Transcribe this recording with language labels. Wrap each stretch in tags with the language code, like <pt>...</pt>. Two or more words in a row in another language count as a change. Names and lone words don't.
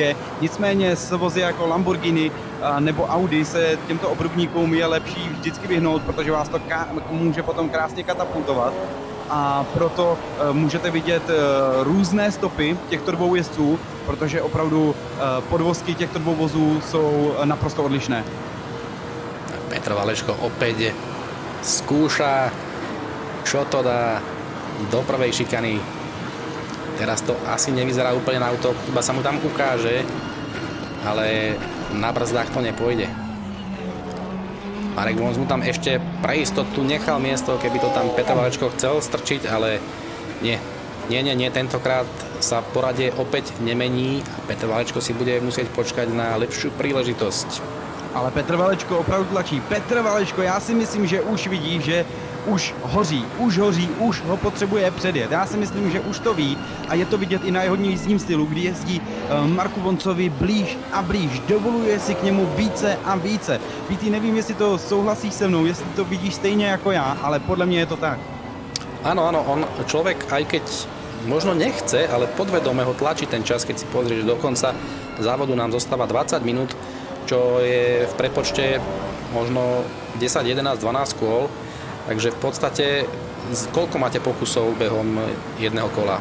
<cs>Nicméně s vozy jako Lamborghini nebo Audi se těmto obrubníkům je lepší vždycky vyhnout, protože vás to může potom krásně katapultovat. A proto můžete vidět různé stopy těchto dvou jezdců, protože opravdu podvozky těchto dvou vozů jsou naprosto odlišné.</cs> <sk>Petr Valečko opäť skúša, čo to dá do prvej šikany. Teraz to asi nevyzerá úplne na auto, iba sa mu tam ukáže, ale na brzdách to nepôjde. Marek Vonc mu tam ešte pre istotu nechal miesto, keby to tam Petr Valečko chcel strčiť, ale nie, tentokrát sa poradie opäť nemení a Petr Valečko si bude musieť počkať na lepšiu príležitosť.</sk> <cs>Ale Petr Valečko opravdu tlačí. Petr Valečko, já si myslím, že už vidí, že už hoří, už ho potřebuje předjet. Já si myslím, že už to ví a je to vidět i na jeho jízdním stylu, kdy jezdí Marku Voncovi blíž a blíž, dovoluje si k němu více a více. Pítý, nevím, jestli to souhlasíš se mnou, jestli to vidíš stejně jako já, ale podle mě je to tak.</cs> <sk>Áno, on človek, aj keď možno nechce, ale podvedome ho tlačí ten čas, keď si pozrieš, do konca závodu nám zostáva 20 minút, čo je v prepočte možno 10, 11, 12 kôl. Takže v podstate koľko máte pokusov behom jedného kola?</sk>